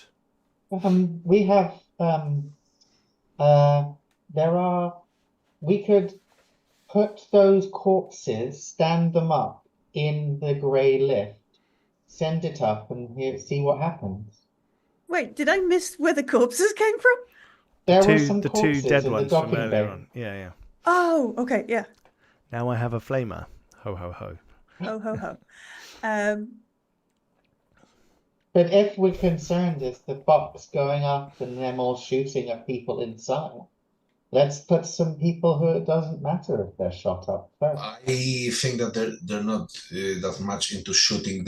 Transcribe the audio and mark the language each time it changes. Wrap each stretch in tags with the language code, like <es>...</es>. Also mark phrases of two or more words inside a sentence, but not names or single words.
<en>We have we could put those corpses, stand them up in the grey lift, send it up, and see what happens. Wait, did I miss where the corpses came from? There were some The corpses two dead in the ones from docking earlier bay. on. Yeah. Oh, okay, yeah. Now I have a flamer. Ho ho ho. Ho ho ho. But if we're concerned is the box going up and them all shooting at people inside, let's put some people who it doesn't matter if they're shot up first. I think that they're not that much into shooting.</en>